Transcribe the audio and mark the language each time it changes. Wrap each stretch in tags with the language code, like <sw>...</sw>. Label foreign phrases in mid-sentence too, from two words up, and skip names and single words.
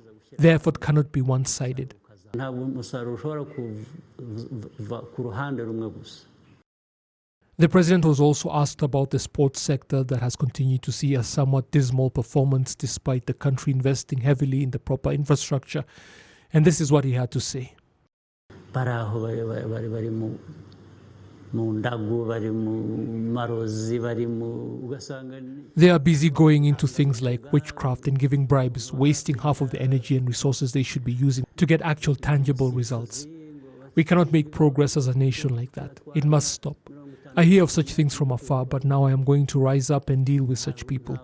<en>The effort cannot be one-sided. The president was also asked about the sports sector that has continued to see a somewhat dismal performance despite the country investing heavily in the proper infrastructure, and this is what he had to say.</en> <rn>bari aho bari mu ndagu, bari mu marozi, bari mu ugasanga.</rn> <en>They are busy going into things like witchcraft and giving bribes, wasting half of the energy and resources they should be using to get actual tangible results. We cannot make progress as a nation like that. It must stop. I hear of such things from afar, but now I am going to rise up and deal with such people.</en>